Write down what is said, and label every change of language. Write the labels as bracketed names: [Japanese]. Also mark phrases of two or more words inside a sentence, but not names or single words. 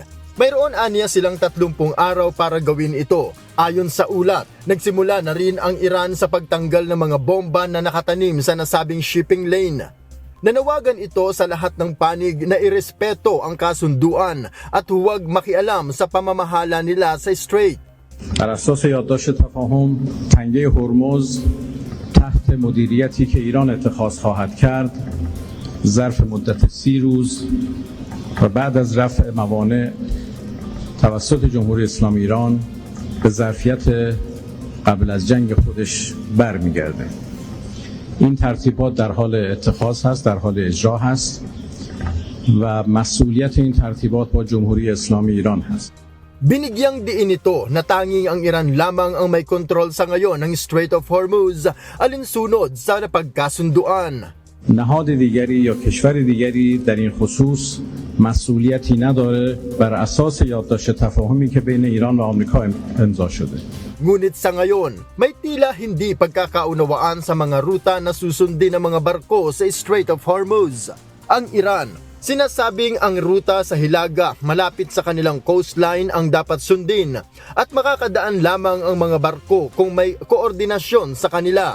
[Filipino] Mayroon aniya silang 30 araw para gawin ito. Ayon sa ulat, nagsimula na rin ang Iran sa pagtanggal ng mga bomba na nakatanim sa nasabing [English] shipping lane. [Filipino] Nanawagan ito sa lahat ng panig na irespeto ang kasunduan at huwag makialam sa pamamahala nila sa strait. [Persian] بر اساس یادداشت تفاهم تنگه هرمز تحت مدیریتی که ایران اتخاذ خواهد کرد ظرف مدت 30 روز و بعد از رفع موانع توسط جمهوری اسلامی ایران به ظرفیت قبل از جنگ خودش برمیگرده. این ترتیبات در حال اتخاذ هست، در حال اجرا هست و مسئولیت این ترتیبات با جمهوری اسلامی ایران هست. [Filipino] Binigyang diin ito na tanging ang Iran lamang ang may kontrol sa ngayon ng Strait of Hormuz alinsunod sa napagkasunduan. [Persian] نهاد دیگری یا کشور دیگری در این خصوص مسئولیتی نداره بر اساس یادداشت تفاهمی که بین ایران و آمریکا امضا شده. [Filipino] Ngunit sa ngayon, may tila hindi pagkakaunawaan sa mga ruta na susundin ng mga barko sa Strait of Hormuz. Ang Iran, sinasabing ang ruta sa Hilaga malapit sa kanilang coastline ang dapat sundin at makakadaan lamang ang mga barko kung may koordinasyon sa kanila.